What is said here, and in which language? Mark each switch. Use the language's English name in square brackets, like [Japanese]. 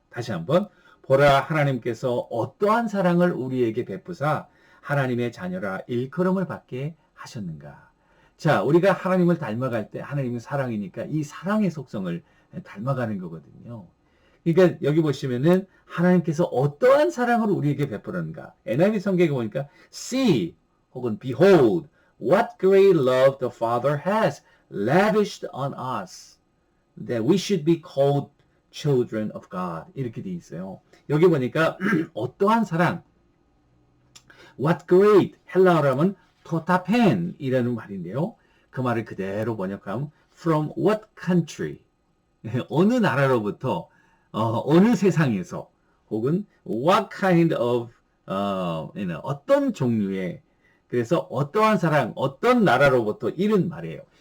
[Korean] 다시 한번 보라 하나님께서 어떠한 사랑을 우리에게 베푸사 하나님의 자녀라 일컬음을 받게 하셨는가. 자, 우리가 하나님을 닮아갈 때 하나님은 사랑이니까 이 사랑의 속성을 닮아가는 거거든요. 그러니까 여기 보시면은 하나님께서 어떠한 사랑을 우리에게 베푸는가. NIV 성경에 보니까 [English] see 혹은 behold what great love the Father has lavished on us that we should be called children of God. [Korean] 이렇게 돼 있어요. 여기 보니까 어떠한 사랑 [English] what great [Korean] 헬라어로 하면 토타펜이라는 말인데요. 그 말을 그대로 번역하면 [English] from what country [Korean] 어느 나라로부터 어느 세상에서 혹은 [English] what kind of [Korean] 어떤 종류의 그래서 어떠한 사랑 어떤 나라로부터 이런 말이에요.